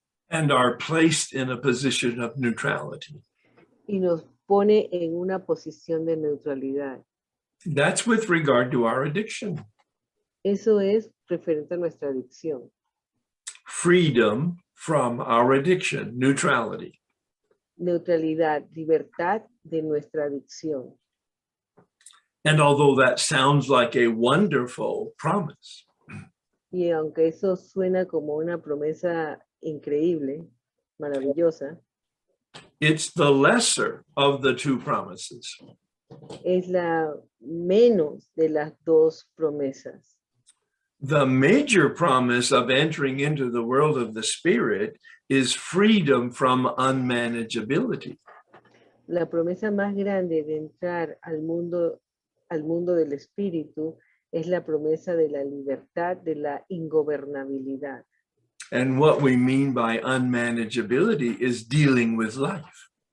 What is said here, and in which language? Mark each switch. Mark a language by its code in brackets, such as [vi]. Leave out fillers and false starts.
[en] And are placed in a position of neutrality. [es] y nos pone en una posición de neutralidad. [en] That's with regard to our addiction. [es] Eso es referente a nuestra adicción. [en] Freedom from our addiction, neutrality. [es] Neutralidad, libertad de nuestra adicción. [en] And although that sounds like a wonderful promise, [es] Y aunque eso suena como una promesa increíble, maravillosa, [en] it's the lesser of the two promises. [es] es la menos de las dos promesas. [en] The major promise of entering into the world of the spirit is freedom from unmanageability. [es] La promesa más grande de entrar al mundo del espíritu es la promesa de la libertad de la ingobernabilidad. [en] And what we mean by unmanageability is dealing with life.